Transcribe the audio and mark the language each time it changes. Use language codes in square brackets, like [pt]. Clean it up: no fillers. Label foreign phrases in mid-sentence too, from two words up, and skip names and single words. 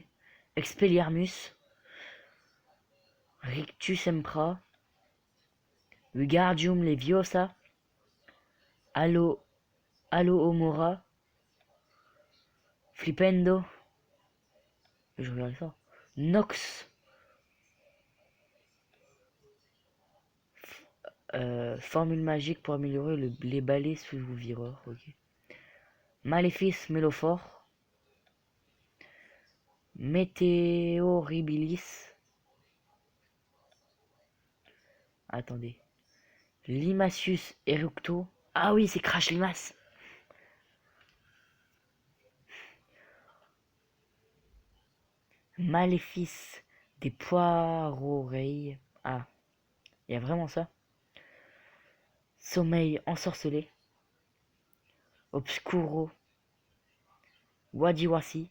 [fr] Expelliarmus, Rictus Empra, Wingardium Leviosa, Alohomora, Flipendo, je regarde ça, Nox, formule magique pour améliorer les balais sous vos vireurs, ok. Maléfice Mélophore, Météoribilis, attendez, Limacius Eructo, ah oui c'est Crash Limace. Maléfice des poireaux-oreilles, ah, il y a vraiment ça. Sommeil ensorcelé, Obscuro, Wadiwasi.